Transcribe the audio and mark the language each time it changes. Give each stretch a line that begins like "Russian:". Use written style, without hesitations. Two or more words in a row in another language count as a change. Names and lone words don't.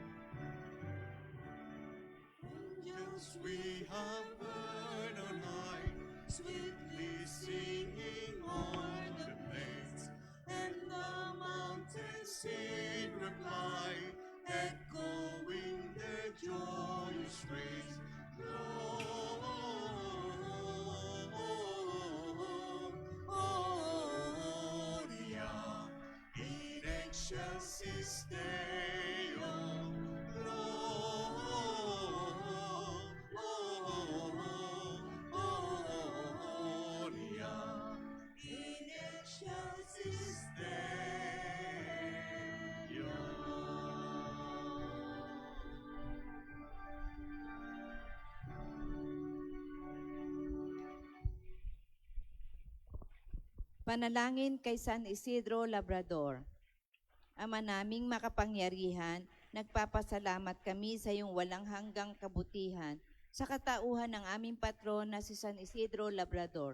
English: Angels we have heard on high, sweetly singing on the plains, and the mountains in reply, echoing their joyous praise.
Latin: Gloria in excelsis Deo, Gloria in excelsis Deo.
Filipino: Panalangin kay San Isidro Labrador. Ama naming makapangyarihan, nagpapasalamat kami sa iyong walang hanggang kabutihan sa katauhan ng aming patron na si San Isidro Labrador.